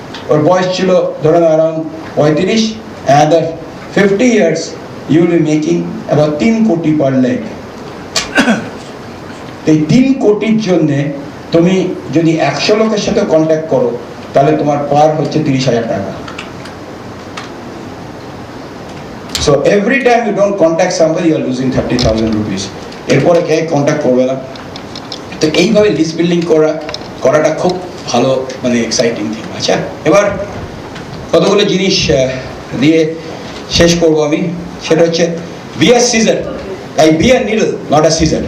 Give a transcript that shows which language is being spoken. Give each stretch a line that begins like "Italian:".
Bangla: ওর বয়স ছিল ধরুন
English: Around 35, another 50 years you will be making about 3 crore per leg.
Bangla: এই 3 কোটির জন্যে তুমি যদি 100 লোকের সাথে কন্ট্যাক্ট করো তাহলে তোমার পার হচ্ছে 30,000 টাকা।
English: So every time you don't contact somebody, you are losing 30,000 rupees.
Bangla: এরপরে কে কন্ট্যাক্ট করবে না। তো এইভাবে লিস্ট বিল্ডিং করাটা খুব ভালো, মানে এক্সাইটিং থিং। আচ্ছা, এবার কতগুলো জিনিস দিয়ে শেষ করবো আমি। সেটা হচ্ছে
English: Be a scissor, I be a needle not a scissor.